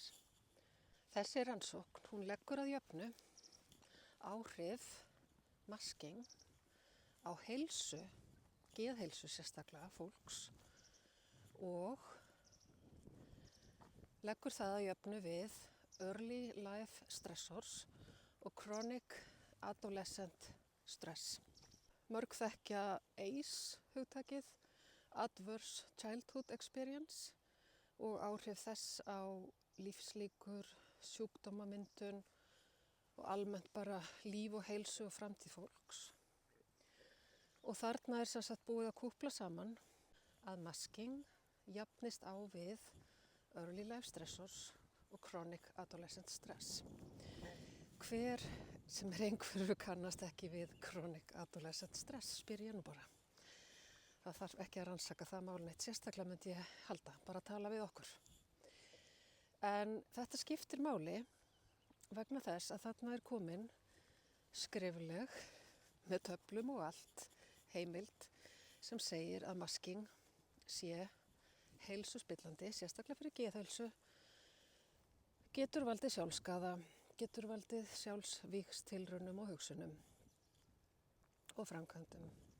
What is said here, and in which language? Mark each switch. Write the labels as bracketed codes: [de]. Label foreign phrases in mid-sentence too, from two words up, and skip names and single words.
[is] Þessi rannsókn, hún leggur að jöfnu áhrif masking á heilsu, geðheilsu sérstaklega fólks, og leggur það að jöfnu við [en] early life stressors [is] og [en] chronic adolescent stress. [is] Mörg þekkja ACE hugtakið, [en] Adverse Childhood Experience, [is] og áhrif þess á lífslíkur, sjúkdómamyndun og almennt bara líf og heilsu og framtíð fólks. Og þarna er sem sagt búið að kúpla saman að masking jafnist á við [en] early life stressors [is] og [en] chronic adolescent stress. [is] Hver sem er einhverju kannast ekki við [en] chronic adolescent stress, [is] spyr ég nú bara. Það þarf ekki að rannsaka það málin eitt, sérstaklega myndi ég halda, bara að tala við okkur. En þetta skiptir máli vegna þess að þarna er komin skrifleg, með töflum og allt, heimild sem segir að masking sé heilsuspillandi, sérstaklega fyrir geðheilsu, getur valdið sjálfsskaða, getur valdið sjálfsvígstilraunum og hugsunum og framkvæmdum.